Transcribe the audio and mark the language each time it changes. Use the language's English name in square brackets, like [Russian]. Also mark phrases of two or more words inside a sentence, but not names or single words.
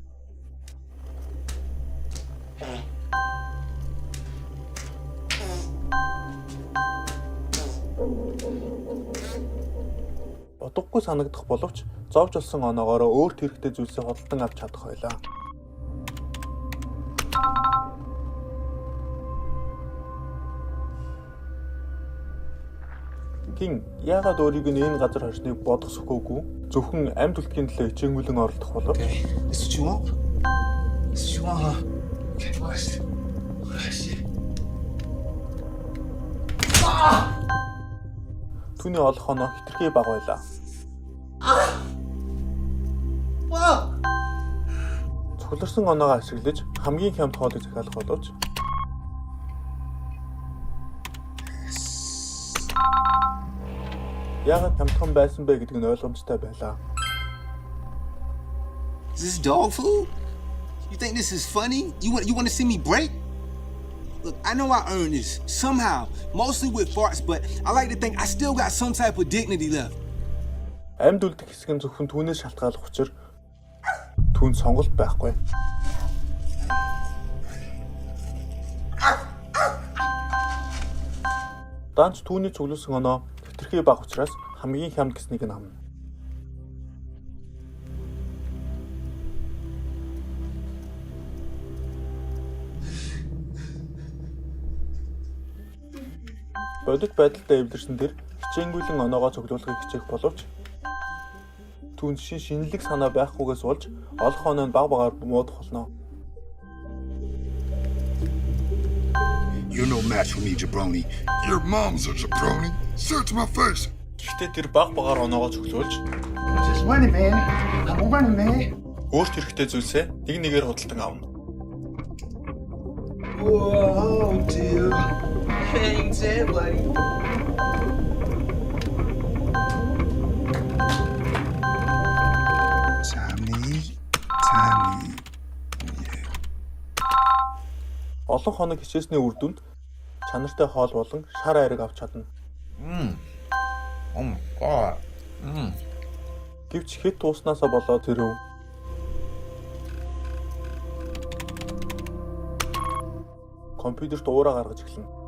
[Mongolian] Утгагүй санагдах боловч зовж олсон оноогоороо өөрт хэрэгтэй зүйлсээ худалдан авч чадах байлаа. Гин яагаад өөрийг нь энэ газар хорсныг бодох сөхөөгүй зөвхөн амьд үлдэхийн төлөө хичээнгүйлэн оролдох болов? [English] This what you want? This what you want, huh? Okay, watch. Shit. [Mongolian] Түүний олох оноо хитрхи бага байлаа. Цугларсан оноогоо ашиглаж хамгийн хямд хоолыг захиалах боловч яагаад хямдхан байсан бэ гэдг нь ойлгомжтой байлаа. [English] Is this dog food? You think this is funny? You want to see me break? Look, I know I earned this somehow, mostly with farts, but I like to think I still got some type of dignity left. [Mongolian] Амьд үлдэх хэсэг нь зөвхөн түүнээс шалтгааллах учраас түүнд сонголт байхгүй. Данч түүний цуглуулсан оноо хитрхи бага учраас хамгийн хямд гэснийг нь авна. Бодит байдалтай эвлэрсэн тэр хичээнгүйлэн оноогоо цуглуулахыг хичээх боловч түүнд шинэлэг санаа байхгүйгээс болж олох оноо нь баг багаар муудах болно. [English] You're no match for me, jabroni. Your mom's a jabroni. Search my face. [Mongolian] Гэхдээ тэр баг багаар оноогоо цуглуулж [English] Just running, man. I'm running, man. [Mongolian] өөрт хэрэгтэй зүйлсээ нэг нэгээр худалдан авна. [English] Whoa, dear. Hang tight, buddy. Time. [Mongolian] Олон хоног хичээсний үр дүнд чанартай хоол болон шар айраг авч чадна. [English] Oh my god. [Mongolian] Гэвч хэд тууснасаа болоод тэрв компьютерт уураа гаргаж эхэлнэ.